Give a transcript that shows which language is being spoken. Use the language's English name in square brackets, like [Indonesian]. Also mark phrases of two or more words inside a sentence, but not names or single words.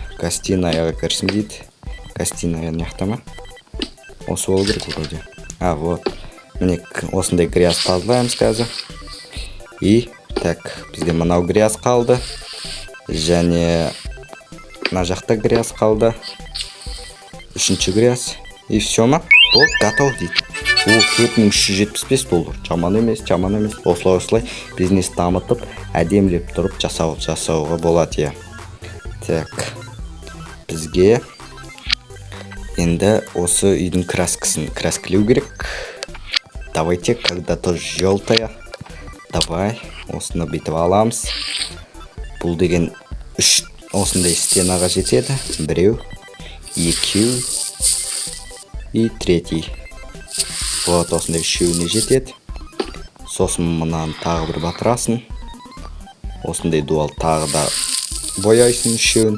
[Kazakh] Гостиная кірсін дейді. Гостиная не ма? Осы болу керек вроде. Вот. Міне осындай грязь тазалаймыз қазір. [Russian] И так, [Kazakh] бізде мынау грязь қалды. Және мына жақта грязь қалды. Үшінші грязь. [Russian] И все [Kazakh] ма? Болды, готов дейді. $4375. Жаман емес. Осылай бизнес дамытып, әдемілеп тұрып жасауға болады. Так, бізге енді осы үйдің краскілеу керек. [Russian] Давайте, когда-то желтая. Давай, [Kazakh] осыны бүйтіп аламыз. Бұл деген 3 осындай стенаға жетеді. 1, 2 и 3. Вот, осындай 3-үне жетеді. Сосын мұнан тағы бір батырасын. Осындай дуал тағы да бояйсын 3-үн.